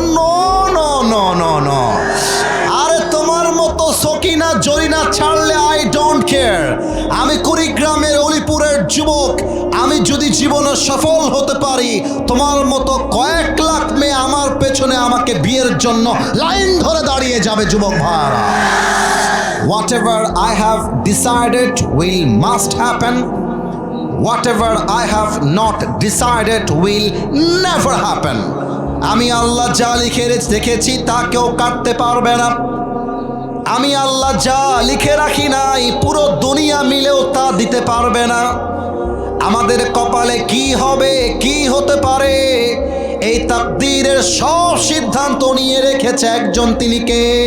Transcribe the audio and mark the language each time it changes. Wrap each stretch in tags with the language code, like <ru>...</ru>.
<bn>No no no no no. আরে তোমার মতো সকিনা জরিনা ছাড়লে</bn> <en>I don't care.</en> <bn>আমি কুড়িগ্রামের অলিপুরের যুবক, আমি যদি জীবনে সফল হতে পারি, তোমার মতো কয়েক লাখ মেয়ে আমার পেছনে আমাকে বিয়ের জন্য লাইন ধরে দাঁড়িয়ে যাবে। যুবক ভাইরা,</bn> <en>whatever I have decided will must happen, whatever I have not decided will never happen.</en> <bn>আমি আল্লাহ যা লিখে রেখেছি তা কেউ কাটতে পারবে না। আমি আল্লাহ যা লিখে রাখি নাই পুরো দুনিয়া মিলেও তা দিতে পারবে না। আমাদের কপালে কি হবে, কি হতে পারে, এই তাকদীরের সব সিদ্ধান্ত নিয়ে রেখেছে একজন, তিনি কে?</bn>